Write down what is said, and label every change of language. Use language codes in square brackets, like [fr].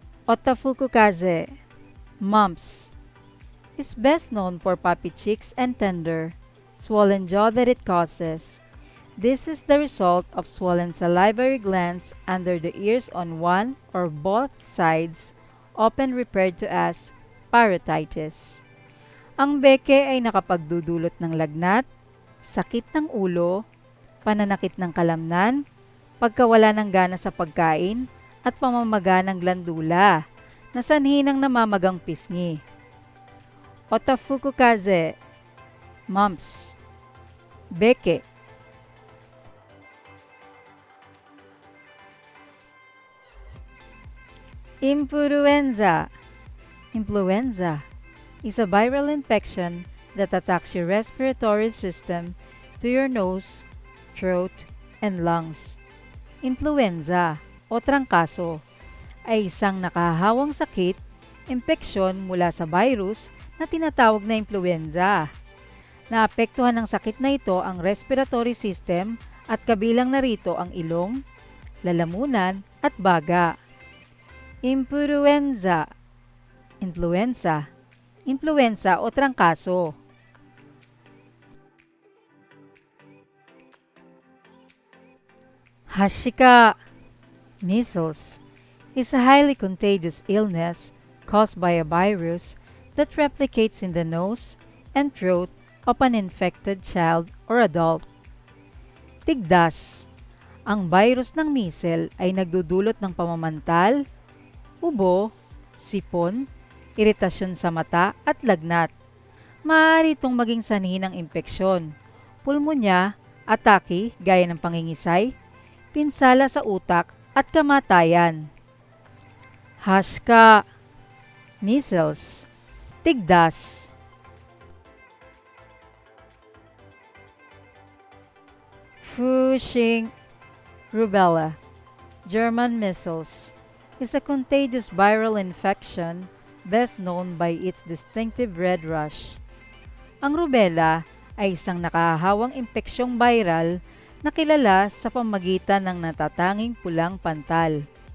[en] Otafuku-kaze, mumps, is best known for puffy cheeks and tender, swollen jaw that it causes. This is the result of swollen salivary glands under the ears on one or both sides, often referred to as parotitis. [tl] Ang beke ay nakapagdudulot ng lagnat, sakit ng ulo, pananakit ng kalamnan, pagkawala ng gana sa pagkain, at pamamaga ng glandula na sanhi ng namamagang pisngi. [ja] Otafuku-kaze, mumps, beke. [en] Influenza. Influenza is a viral infection that attacks your respiratory system to your nose, throat, and lungs. [tl] Influenza o trangkaso ay isang nakahawang sakit, impeksyon mula sa virus na tinatawag na influenza. Naapektuhan ng sakit na ito ang respiratory system at kabilang narito ang ilong, lalamunan at baga. [en] Influenza, influenza, influenza o trangkaso. Hashika, measles, is a highly contagious illness caused by a virus that replicates in the nose and throat of an infected child or adult. [tl] Tigdas, ang virus ng measles ay nagdudulot ng pamamantal, ubo, sipon, iritasyon sa mata at lagnat. Maaari itong maging sanhi ng impeksyon, pulmonya, atake gaya ng pangingisay, pinsala sa utak at kamatayan. [ja] Hashka, measles, tigdas. [en] Fushing, Rubella, German measles, is a contagious viral infection best known by its distinctive red rash. [tl] Ang rubella ay isang nakahahawang impeksyong viral na kilala sa pamamagitan ng natatanging pulang pantal.